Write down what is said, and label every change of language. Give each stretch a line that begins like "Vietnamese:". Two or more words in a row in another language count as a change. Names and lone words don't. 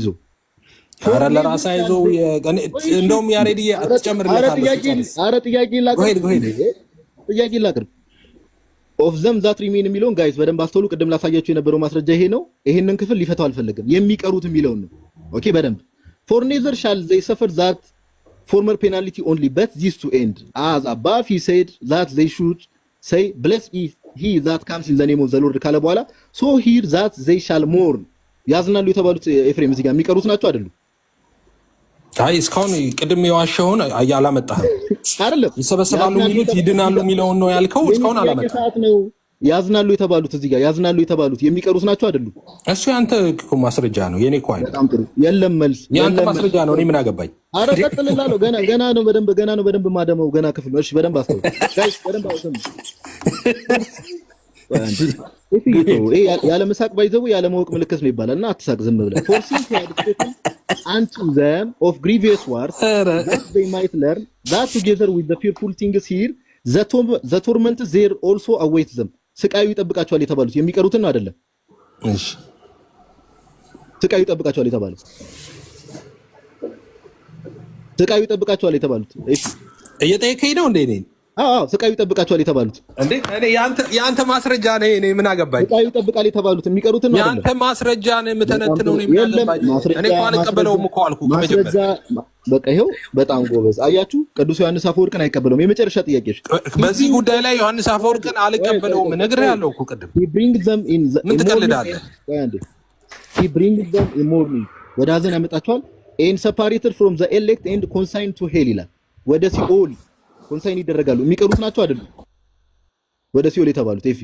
Amharic: ኧረ ለራስህ አይዞ። እንደውም ያሬድዬ አትጨምርለታለህ። ኧረ ጥያቄ ላቅርብ።
English: of them that remain
Amharic: የሚለውን ጋይስ በደንብ አስተውሉ። ቅድም ላሳያችሁ የነበረው ማስረጃ ይሄ ነው። ይሄንን ክፍል ሊፈታው አልፈለግም። የሚቀሩት የሚለውን ነው። ኦኬ በደንብ
English: for neither shall they suffer that former penalty only but this to end as above he said that they should say blessed is he that comes in the name of the Lord
Amharic: ካለ በኋላ
English: so here that they shall mourn
Amharic: ያዝናሉ የተባሉት ኤፍሬም እዚህ ጋር የሚቀሩት ናቸው አይደሉ? አይ እስካሁን ቅድም የዋሸውን አላመጣህም አይደለም። ይሰበሰባሉ የሚሉት ይድናሉ የሚለውን ነው ያልከው። እስካሁን አላመጣህም። ያዝናሉ የተባሉት እዚህ ጋር ያዝናሉ የተባሉት የሚቀሩት ናቸው አይደሉ? እሱ ያንተ ማስረጃ ነው፣ የኔ እኮ አይደለም። በጣም ጥሩ። የለም መልስ ያንተ ማስረጃ ነው። እኔ ምን አገባኝ? ኧረ ቀጥልላለሁ። ገና ነው በደንብ ማደመው ገና ክፍል ነው። እሺ በደንብ አስተውል ጋይስ፣ በደንብ አስተውል። ያለ መሳቅ ባይዘው ያለ ማወቅ ምልክት ነው ይባላልና አትሳቅ፣ ዝም ብለህ
English: forcing to educate unto them of grievous words that they might learn that together with the fearful things here the torment there also awaits them
Amharic: ስቃዩ ይጠብቃቸዋል የተባሉት የሚቀሩትን ነው አይደለም? እሺ ስቃዩ ይጠብቃቸዋል የተባሉት እሺ እየጠየከኝ ነው እንዴ? እኔ አዎ ስቃዩ ይጠብቃቸዋል የተባሉት እንዴ? እኔ ያንተ ማስረጃ ነው። እኔ ምን አገባኝ? ስቃዩ ይጠብቃል የተባሉት የሚቀሩትን ነው አይደለም? ያንተ ማስረጃ ነው የምተነትነው። እኔ ምን አገባኝ? እኔ እኮ አልቀበለውም እኮ አልኩ ከመጀመሪያ። በቃ ይኸው በጣም ጎበዝ። አያችሁ ቅዱስ ዮሐንስ አፈወርቅን አይቀበለውም። የመጨረሻ ጥያቄሽ በዚህ ጉዳይ ላይ ዮሐንስ አፈወርቅን አልቀበለውም ነግሬሃለሁ እኮ ቅድም። ምን ትቀልዳለህ?
English: he brings them in mourning
Amharic: ወደ ሐዘን ያመጣቸዋል
English: and separated from the elect and consigned to hell
Amharic: ይላል። ወደ ሲኦል ኮንሳይን ይደረጋሉ። የሚቀሩት ናቸው አይደሉ? ወደ ሲኦል የተባሉት